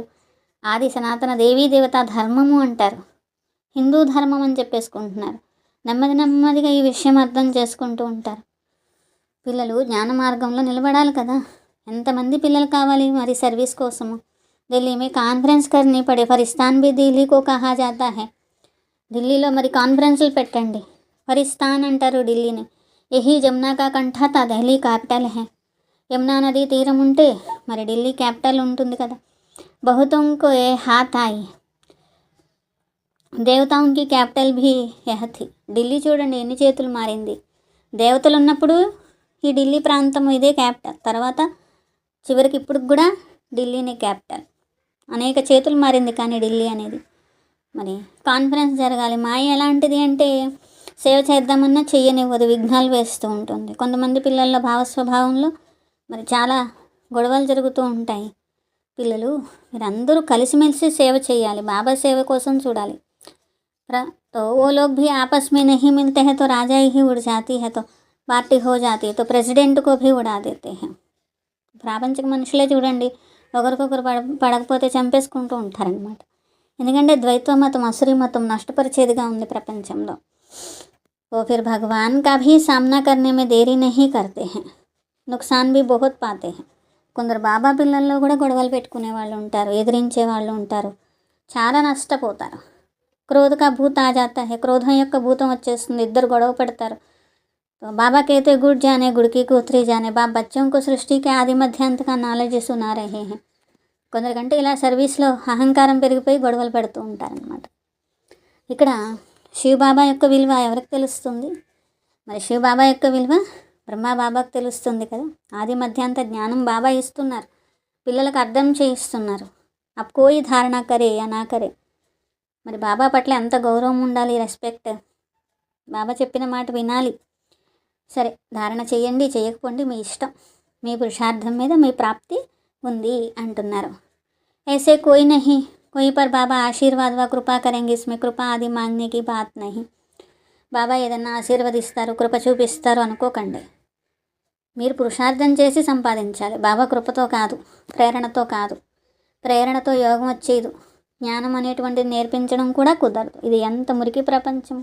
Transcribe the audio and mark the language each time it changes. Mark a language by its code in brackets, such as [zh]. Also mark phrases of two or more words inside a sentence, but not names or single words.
[te] ఆది సనాతన దేవీ దేవతా ధర్మము అంటారు, హిందూ ధర్మం అని చెప్పేసుకుంటున్నారు. నెమ్మది నెమ్మదిగా ఈ విషయం అర్థం చేసుకుంటూ ఉంటారు. పిల్లలు జ్ఞాన మార్గంలో నిలబడాలి కదా. ఎంతమంది పిల్లలు కావాలి మరి సర్వీస్ కోసము. [hi] दिल्ली में कॉन्फ्रेंस करनी पड़े, फरिस्तान भी दिल्ली को कहा जाता है. [te] ఢిల్లీలో మరి కాన్ఫరెన్స్లు పెట్టండి. ఫరిస్తాన్ అంటారు ఢిల్లీని. [hi] यही जमुना का कंठा था दिल्ली कैपिटल है. [te] యమునా నది తీరం ఉంటే మరి ఢిల్లీ క్యాపిటల్ ఉంటుంది కదా. [hi] बहुतों को ये हाथ आई, देवताओं की कैपिटल भी यह थी. [te] ఢిల్లీ చూడండి ఎన్ని చేతులు మారింది. దేవతలు ఉన్నప్పుడు ఈ ఢిల్లీ ప్రాంతం ఇదే క్యాపిటల్, తర్వాత చివరికి ఇప్పుడు కూడా ఢిల్లీనే క్యాపిటల్. అనేక చేతులు మారింది కానీ ఢిల్లీ అనేది. మరి కాన్ఫరెన్స్ జరగాలి. మాయ ఎలాంటిది అంటే సేవ చేద్దామన్నా చెయ్యనివ్వదు, విఘ్నాలు వేస్తూ ఉంటుంది. కొంతమంది పిల్లల్లో భావస్వభావంలో మరి చాలా గొడవలు జరుగుతూ ఉంటాయి. పిల్లలు మీరందరూ కలిసిమెలిసి సేవ చేయాలి, బాబా సేవ కోసం చూడాలి. [hi] तो वो लोग भी आपस में नहीं मिलते हैं तो राजा ही उड़ जाती है, तो पार्टी हो जाती है, तो प्रेसिडेंट को भी उड़ा देते हैं. [te] ప్రాపంచిక మనుషులే చూడండి, ఒకరికొకరు పడకపోతే చంపేసుకుంటూ ఉంటారనమాట. ఎందుకంటే ద్వైత మతం అసురీ మతం నష్టపరిచేదిగా ఉంది ప్రపంచంలో. [hi] वो फिर भगवान का भी सामना करने में देरी नहीं करते हैं, नुकसान भी बहुत पाते हैं. [te] కొందరు బాబా పిల్లల్లో కూడా గొడవలు పెట్టుకునే వాళ్ళు ఉంటారు, ఎదిరించే వాళ్ళు ఉంటారు, చాలా నష్టపోతారు. [hi] क्रोध का भूत आ जाता है, [te] క్రోధం యొక్క భూతం వచ్చేస్తుంది, ఇద్దరు గొడవ పెడతారు. [hi] तो बाबा कहते गुड़ जाने गुड़ की कोतरी जाने. बाप बच्चों को सृष्टि के आदि मध्यांत का నాలెడ్జ్ सुना रहे हैं. [te] కొందరికంటే ఇలా సర్వీస్లో అహంకారం పెరిగిపోయి గొడవలు పెడుతూ ఉంటారనమాట. ఇక్కడ శివబాబా యొక్క విలువ ఎవరికి తెలుస్తుంది? మరి శివబాబా యొక్క విలువ బ్రహ్మబాబాకు తెలుస్తుంది కదా. ఆది మధ్యాంత జ్ఞానం బాబా ఇస్తున్నారు, పిల్లలకు అర్థం చేయిస్తున్నారు. [hi] आप कोई धारणा करे या ना करे. [te] మరి బాబా పట్ల ఎంత గౌరవం ఉండాలి, రెస్పెక్ట్. బాబా చెప్పిన మాట వినాలి. సరే, ధారణ చేయండి, చేయకపోండి మీ ఇష్టం, మీ పురుషార్థం మీద మీ ప్రాప్తి ఉంది అంటున్నారు. [hi] ऐसे कोई नहीं, कोई पर बाबा आशीर्वाद व कृपा करेंगे, इसमें कृपा आदि मांगने की बात नहीं. [te] బాబా ఏదన్నా ఆశీర్వదిస్తారు, కృప చూపిస్తారు అనుకోకండి. మీరు పురుషార్థం చేసి సంపాదించాలి. బాబా కృపతో కాదు, ప్రేరణతో కాదు. ప్రేరణతో యోగం వచ్చేది. జ్ఞానం అనేటువంటిది నేర్పించడం కూడా కుదరదు. ఇది ఎంత మురికి ప్రపంచం.